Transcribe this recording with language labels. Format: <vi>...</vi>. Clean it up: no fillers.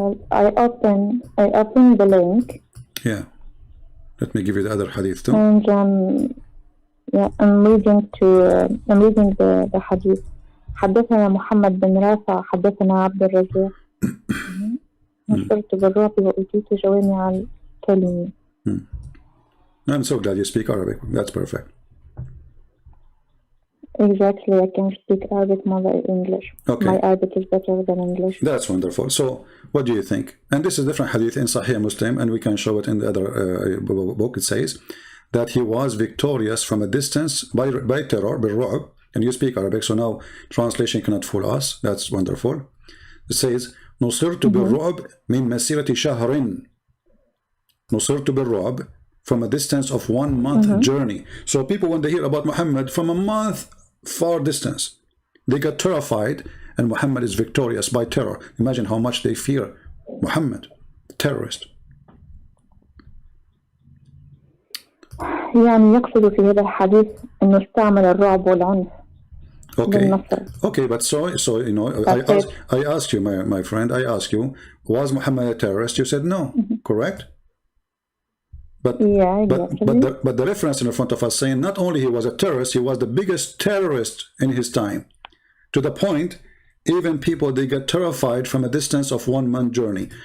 <en>I open the link. Yeah. Let me give you the other hadith too. And I'm reading the hadith.</en> <ar>حدثنا محمد بن رافع حدثنا عبد الرزاق نصرت بالرعب وأوتيت جوامع الكلم.</ar> <en>I'm so glad you speak Arabic. That's perfect. Exactly, I can speak Arabic more than English. Okay. My Arabic is better than English. That's wonderful. So, what do you think? And this is different hadith in Sahih Muslim, and we can show it in the other book. It says that he was victorious from a distance by terror,</en> <ar>بالرعب,</ar> <en>and you speak Arabic, so now translation cannot fool us. That's wonderful.</en> <ar>It says, نصرت بالرعب من مسيرة شهر. نصرت بالرعب</ar> <en>from a distance of 1 month journey. So people, when they hear about Muhammad from a month far distance, they get terrified, and Muhammad is victorious by terror. Imagine how much they fear Muhammad, terrorist.</en> <ar>يعني يقصد في هذا الحديث أنه استعمل الرعب والعنف.</ar> <en>Okay, but so you know, I asked you, my friend, I asked you, was Muhammad a terrorist? You said no, correct? But but the reference in front of us saying not only he was a terrorist, he was the biggest terrorist in his time, to the point even people, they get terrified from a distance of 1 month journey.</en>